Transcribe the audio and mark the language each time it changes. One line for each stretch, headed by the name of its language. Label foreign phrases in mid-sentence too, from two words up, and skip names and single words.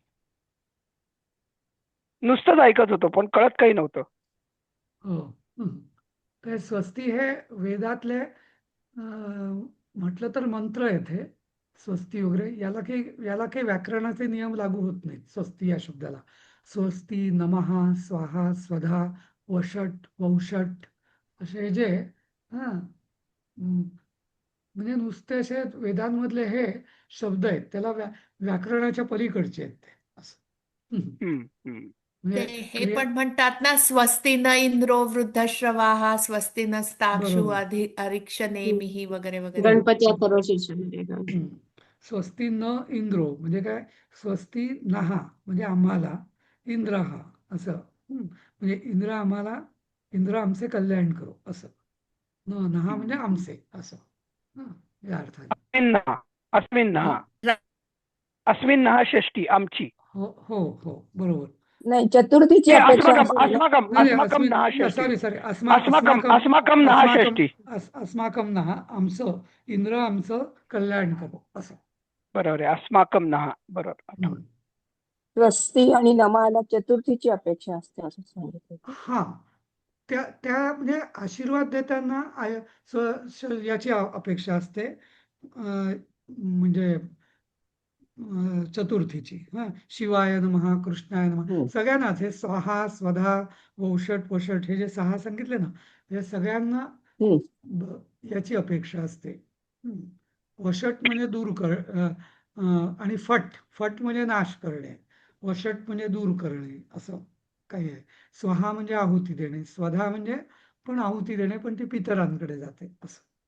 Marathi: नुसतंच ऐकत होतो पण कळत काही नव्हतं. हो ते स्वस्ती हे वेदातले म्हटलं तर मंत्र आहेत हे स्वस्ती वगैरे याला काही व्याकरणाचे नियम लागू होत नाहीत स्वस्ती या शब्दाला
Sanskrit: स्वस्ती नमः स्वाहा स्वधा वषट वौषट
Marathi: असे जे हा म्हणजे नुसते असे वेदांमधले हे शब्द आहेत त्याला व्याकरणाच्या पलीकडचे आहेत ते असं हम्म, हम्म. ते म्हणजे हे क्रिया पण म्हणतात ना
Sanskrit: स्वस्ति न इंद्रो वृद्धश्रवाः स्वस्ति नस्ताक्षु
Marathi: बरोबर अरिक्षनेमिः वगैरे वगैरे. गणपती अथर्वशीर्षामध्ये हम्म.
Sanskrit: स्वस्ती न इंद्रो
Marathi: म्हणजे काय
Sanskrit: स्वस्ती नहा
Marathi: म्हणजे आम्हाला इंद्र हा असं म्हणजे इंद्र आमचे कल्याण करो असं नहा म्हणजे आमचे असं या अर्थाने
Sanskrit: अस्मिन्नः अस्मिन्नः हा
Marathi: अस्मिन्नः षष्टी आमची. हो हो हो बरोबर नाही चतुर्थीची ए, अपेक्षा
Sanskrit: अस्माकम
Marathi: असेल ना.
Sanskrit: अस्माकम
Marathi: नाही नाही
Sanskrit: अस्माकम नः षष्टी.
English: sorry sorry
Sanskrit: अस्माकम अस्माकम नः षष्टी. अस्माकम नहा
Marathi: आमचं इंद्र आमचं कल्याण करो असं बरोबर आहे.
Sanskrit: अस्माकम नः
Marathi: बरोबर आठवलं. हम्म. स्वस्ती आणि नमाला चतुर्थीची अपेक्षा असते असं सांगितलं. हा त्या म्हणजे आशीर्वाद देताना याची अपेक्षा असते म्हणजे चतुर्थीची
Sanskrit: शिवाय नमः, कृष्णाय नमः,
Marathi: सगळ्यांनाच हे
Sanskrit: स्वाहा, स्वधा, वौषट, वषट
Marathi: हे जे 6 सांगितले ना, हे सगळ्यांना याची अपेक्षा असते. वषट म्हणजे दूर कर आणि फट म्हणजे नाश करणे, वषट म्हणजे दूर करणे, असं काही आहे. स्वाहा म्हणजे आहुती देणे, स्वधा म्हणजे पण आहुती देणे, पण ती पितरांकडे जाते असं.